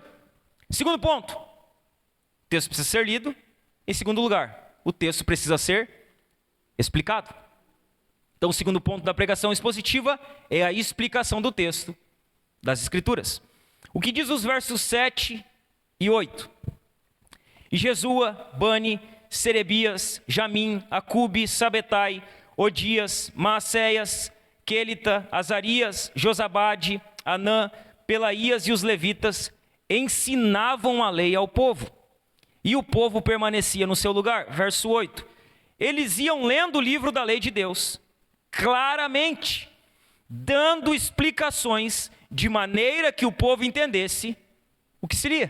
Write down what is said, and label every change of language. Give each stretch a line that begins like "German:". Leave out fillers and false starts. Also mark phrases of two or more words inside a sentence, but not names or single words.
Portuguese: Segundo ponto, o texto precisa ser lido. Em segundo lugar, o texto precisa ser explicado. Então, o segundo ponto da pregação expositiva é a explicação do texto das Escrituras. O que diz os versos 7 e 8? E Jesua, Bani, Serebias, Jamim, Acube, Sabetai, Odias, Maacéias, Quelita, Azarias, Josabade, Anã, Pelaías e os levitas ensinavam a lei ao povo. E o povo permanecia no seu lugar. Verso 8. Eles iam lendo o livro da lei de Deus, claramente, dando explicações de maneira que o povo entendesse o que seria.